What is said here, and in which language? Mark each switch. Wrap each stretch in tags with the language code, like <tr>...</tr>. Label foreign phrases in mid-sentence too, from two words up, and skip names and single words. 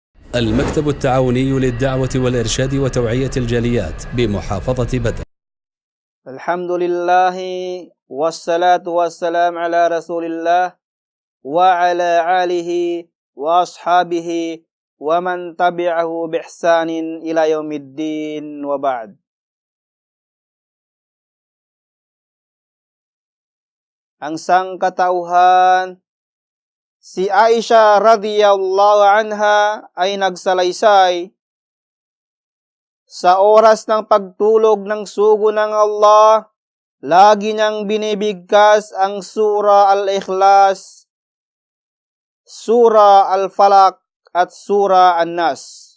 <ar>المكتب التعاوني للدعوة والإرشاد وتوعية الجاليات بمحافظة بدر. الحمد لله والصلاة والسلام على رسول الله وعلى آله وأصحابه ومن تبعه بإحسان إلى يوم الدين وبعد.</ar> <tl>Ang sangkatauhan, si Aisha</tl> <ar>رضي الله عنها</ar> <tl>ay nagsalaysay sa oras ng pagtulog ng sugo ng Allah, lagi niyang binibigkas ang Surah Al-Ikhlas, Surah Al-Falaq at Surah An-Nas.</tl>